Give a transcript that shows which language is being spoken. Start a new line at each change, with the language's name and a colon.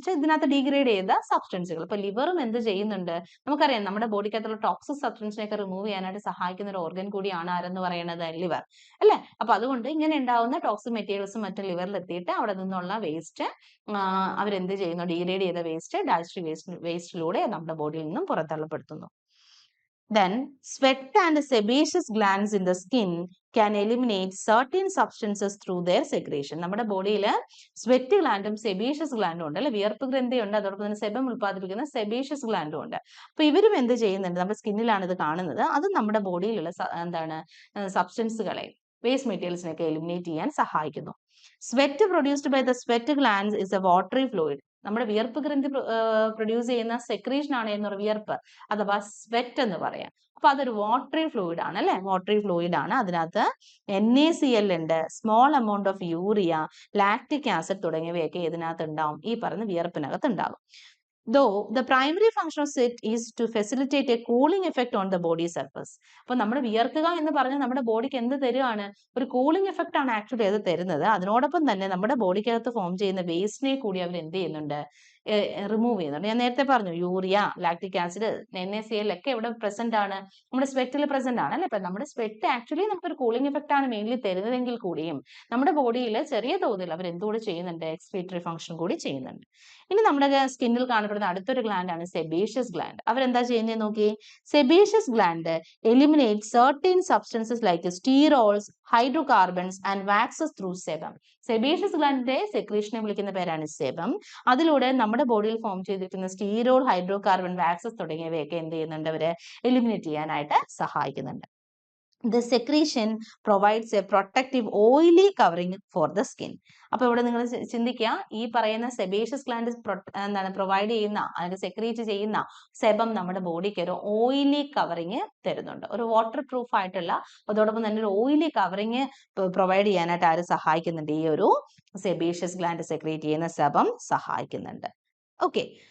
Malayalam: ഇതിനകത്ത് ഡീഗ്രേഡ് ചെയ്ത സബ്സ്റ്റൻസുകൾ. ഇപ്പൊ ലിവറും എന്ത് ചെയ്യുന്നുണ്ട്, നമുക്കറിയാം നമ്മുടെ ബോഡിക്കകത്തുള്ള ടോക്സിക് സബ്സ്റ്റൻസിനെയൊക്കെ റിമൂവ് ചെയ്യാനായിട്ട് സഹായിക്കുന്ന ഒരു ഓർഗൻ കൂടിയാണ് ആരെന്ന് പറയുന്നത്, ലിവർ, അല്ലെ. അപ്പൊ അതുകൊണ്ട് ഇങ്ങനെ ഉണ്ടാവുന്ന ടോക്സിക് മെറ്റീരിയൽസും മറ്റും ലിവറിൽ എത്തിയിട്ട് അവിടെ നിന്നുള്ള വേസ്റ്റ് അവരെന്ത് ചെയ്യുന്നു, ഡീഗ്രേഡ് ചെയ്ത വേസ്റ്റ് ഡൈജസ്റ്റീവ് വേസ്റ്റിലൂടെ നമ്മുടെ ബോഡിയിൽ നിന്നും പുറന്തള്ളപ്പെടുത്തുന്നു.
English: Then sweat and sebaceous glands in the skin can eliminate certain substances through their secretion.
Malayalam: നമ്മുടെ ബോഡിയിൽ സ്വെറ്റ് ഗ്ലാൻഡും സെബേഷ്യസ് ഗ്ലാൻഡും ഉണ്ട്, അല്ലെ, വിയർപ്പ് ഗ്രന്ഥിയുണ്ട്, അതോടൊപ്പം തന്നെ സെബം ഉൽപ്പാദിപ്പിക്കുന്ന സെബേഷ്യസ് ഗ്ലാൻഡും ഉണ്ട്. അപ്പൊ ഇവരും എന്ത് ചെയ്യുന്നുണ്ട്, നമ്മുടെ സ്കിന്നിലാണ് ഇത് കാണുന്നത്, അത് നമ്മുടെ ബോഡിയിലുള്ള സബ്സ്റ്റൻസുകളെ, വേസ്റ്റ് മെറ്റീരിയൽസിനൊക്കെ എലിമിനേറ്റ് ചെയ്യാൻ സഹായിക്കുന്നു.
English: Sweat produced by the sweat glands is a watery fluid.
Malayalam: നമ്മുടെ വിയർപ്പ് ഗ്രന്ഥി പ്രൊഡ്യൂസ് ചെയ്യുന്ന സെക്രീഷൻ ആണ് എന്ന് പറയുന്നത് വിയർപ്പ്, അഥവാ സ്വെറ്റ് എന്ന് പറയാം. അപ്പൊ അതൊരു വാട്ടറി ഫ്ലൂയിഡ് ആണ്, അല്ലെ, വാട്ടറി ഫ്ലൂയിഡ് ആണ്. അതിനകത്ത് NaCl ഉണ്ട്,
English: small amount of urea,
Malayalam: lactic acid തുടങ്ങിയവയൊക്കെ ഇതിനകത്ത് ഉണ്ടാവും, ഈ പറയുന്ന വിയർപ്പിനകത്ത് ഉണ്ടാകും.
English: Though the primary function of sweat is to facilitate a cooling effect on the body surface.
Malayalam: അപ്പോൾ നമ്മൾ വിയർക്കുക എന്ന് പറഞ്ഞാൽ നമ്മുടെ ബോഡിക്ക് എന്ത് തരുവാണ്, ഒരു കൂളിംഗ് എഫക്റ്റ് ആണ് ആക്ച്വലി അത് തരുന്നത്. അതിനോടൊപ്പം തന്നെ നമ്മുടെ ബോഡിക്കകത്ത് ഫോം ചെയ്യുന്ന വേസ്റ്റിനെ കൂടി അവർ എന്ത് ചെയ്യുന്നുണ്ട്, റിമൂവ് ചെയ്യുന്നുണ്ട്. ഞാൻ നേരത്തെ പറഞ്ഞു യൂറിയ, ലാക്റ്റിക് ആസിഡ്, NaCl ഒക്കെ ഇവിടെ പ്രസന്റ് ആണ്, നമ്മുടെ സ്വെറ്റിൽ പ്രസന്റ് ആണ്, അല്ലെ. അപ്പൊ നമ്മുടെ സ്വെറ്റ് ആക്ച്വലി നമുക്കൊരു കൂളിംഗ് എഫക്റ്റ് ആണ് മെയിൻലി തരുന്നതെങ്കിൽ കൂടിയും നമ്മുടെ ബോഡിയിൽ ചെറിയ തോതിൽ അവർ എന്തുകൂടി ചെയ്യുന്നുണ്ട്, എക്സ്ക്രീറ്ററി ഫംഗ്ഷൻ കൂടി ചെയ്യുന്നുണ്ട്. ഇനി നമ്മുടെ സ്കിന്നിൽ കാണപ്പെടുന്ന അടുത്തൊരു ഗ്ലാൻഡ് ആണ് സെബേഷ്യസ് ഗ്ലാൻഡ്. അവരെന്താ ചെയ്യുന്നത് നോക്കി,
English: Sebaceous gland eliminate certain substances like sterols, hydrocarbons and waxes through sebum.
Malayalam: Sebaceous ഗ്ലാൻഡിന്റെ സെക്രീഷനെ വിളിക്കുന്ന പേരാണ് സെബം. അതിലൂടെ നമ്മുടെ ബോഡിയിൽ ഫോം ചെയ്തിരിക്കുന്ന സ്റ്റീറോൾ, ഹൈഡ്രോകാർബൺ, വാക്സസ് തുടങ്ങിയവയൊക്കെ എന്ത് ചെയ്യുന്നുണ്ട്, അവര് എലിമിനേറ്റ് ചെയ്യാനായിട്ട് സഹായിക്കുന്നുണ്ട്.
English: The secretion provides a protective oily covering for the skin.
Malayalam: അപ്പൊ ഇവിടെ നിങ്ങൾ ചിന്തിക്കുക, ഈ പറയുന്ന സെബേഷ്യസ് ഗ്ലാൻഡ് പ്രൊവൈഡ് ചെയ്യുന്ന അല്ലെങ്കിൽ സെക്രീറ്റ് ചെയ്യുന്ന സെബം നമ്മുടെ ബോഡിക്ക് ഒരു ഓയിലി കവറിങ് തരുന്നുണ്ട്, ഒരു വാട്ടർ പ്രൂഫ് ആയിട്ടുള്ള, അതോടൊപ്പം തന്നെ ഒരു ഓയിലി കവറിങ് പ്രൊവൈഡ് ചെയ്യാനായിട്ട് ആര് സഹായിക്കുന്നുണ്ട്, ഈ ഒരു സെബേഷ്യസ് ഗ്ലാൻഡ് സെക്രീറ്റ് ചെയ്യുന്ന സെബം സഹായിക്കുന്നുണ്ട്. ഓക്കെ,